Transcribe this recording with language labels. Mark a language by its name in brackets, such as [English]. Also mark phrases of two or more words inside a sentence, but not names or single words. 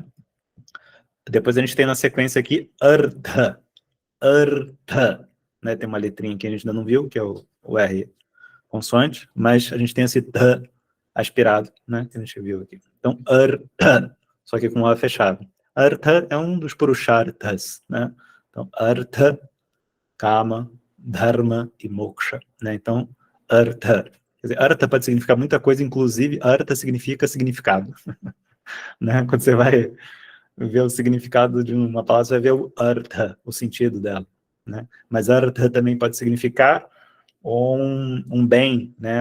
[Portuguese] Depois a gente tem na sequência aqui [Sanskrit] अर्थ, अर्थ, [Portuguese] né? Tem uma letrinha que a gente ainda não viu, que é o R consoante, mas a gente tem esse t aspirado, né? Que a gente viu aqui. Então, artha, só que com o A fechado. Artha é um dos purusharthas, né? Então, [Sanskrit] अर्थ, काम, धर्म e moksha, né? [Portuguese] Então, artha. Quer dizer, artha pode significar muita coisa, inclusive artha significa significado, né? Quando você vai ver o significado de uma palavra, você vai ver o artha, o sentido dela, né? Mas artha também pode significar um bem, né?